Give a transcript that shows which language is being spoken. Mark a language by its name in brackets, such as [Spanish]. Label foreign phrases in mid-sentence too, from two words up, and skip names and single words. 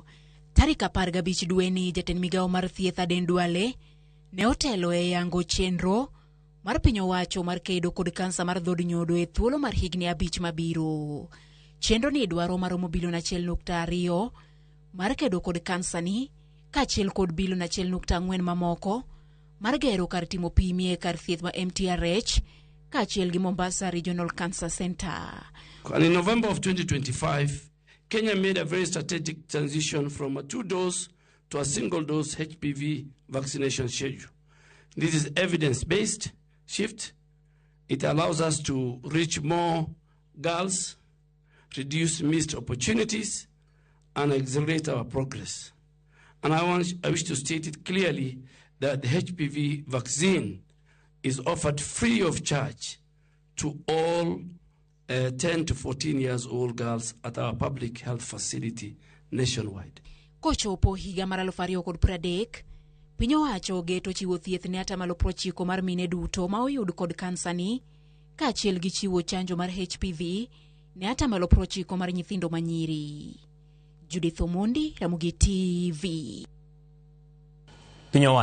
[Luo (Kenya and Tanzania)] Tarik 15 dwe ni jatend migawo mar thieth Aden Duale ne otelo e yango chenro mar piny owacho mar kedo kod kansa mar dhod nyodo e thuolo mar higni 5 mabiro. Chenro ni dwaro maromo bilion 1.2 mar kedo kod kansa ni, kaachiel kod bilion 1.4 mamoko mar gero kar timo pimie kar thieth ma MTRH kaachiel gi Mombasa Regional Cancer Center. [English] And in November of 2025, Kenya made a very strategic transition from a 2-dose to a single-dose HPV vaccination schedule. This is evidence-based shift. It allows us to reach more girls, reduce missed opportunities, and accelerate our progress. And I wish to state it clearly that the HPV vaccine is offered free of charge to all 10 to 14 years old girls at our public health facility nationwide. [Luo (Kenya and Tanzania)] Kochopo higa mar 2030, piny owacho geto chiwo thieth ne 90% mar mine duto ma oyud kod kansa ni, kaachiel gi chiwo chanjo mar HPV ne 90% mar nyithindo manyiri. Judith Omondi, Ramogi TV.